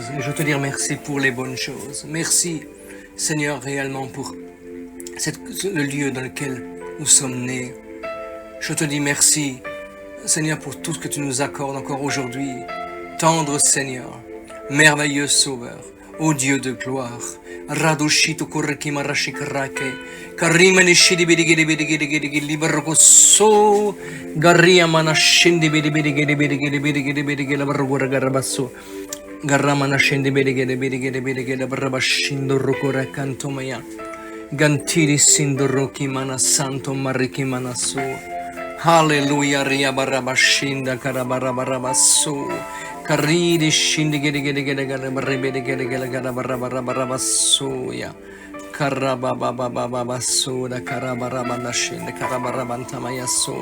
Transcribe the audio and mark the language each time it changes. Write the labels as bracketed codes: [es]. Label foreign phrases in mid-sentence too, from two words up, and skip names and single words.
[fr] Et je veux te dire merci pour les bonnes choses. Merci, Seigneur, réellement pour le lieu dans lequel nous sommes nés. Je te dis merci, Seigneur, pour tout ce que tu nous accordes encore aujourd'hui. Tendre Seigneur, merveilleux Sauveur, ô Dieu de gloire. Radoshito korrekima rashikrake, karimani shidi bidi libergoso, garia mana shindi bidi labarugarabasso, garamana shindi bidi labarabashindo rukura cantomaya, gantiri sindoroki mana santo mariki manaso. Hallelujah, ria barabashinda karabarabasso. Karidi shindi gede barabarabasoya. Karabababababaso da karabarabana shindi karabarabantamayaso.